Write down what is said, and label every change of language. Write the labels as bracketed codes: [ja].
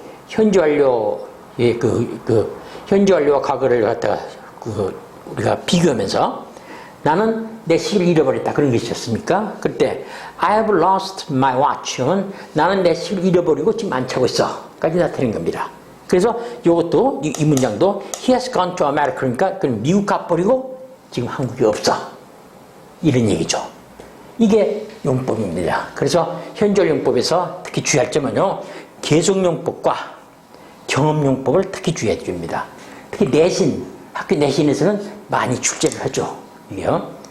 [ko] 현재 완료의 현재 완료와 과거를 갖다가 우리가 비교하면서 나는 내 시계를 잃어버렸다. 그런 게 있었습니까? 그때 [en] I have lost my watch [ko] 는 나는 내 시계를 잃어버리고 지금 안 차고 있어. 까지 나타낸 겁니다. [en] 그래서 [ko] 이것도 이 문장도 [en] He has gone to America. [ko] 그러니까 그는 미국 가버리고 지금 한국에 없어. 이런 얘기죠. 이게 용법입니다. 그래서 현재용법에서 특히 주의할 점은요. 계속용법과 경험용법을 특히 주의해 줍니다. 특히 내신, 학교 내신에서는 많이 출제를 하죠. 이게요.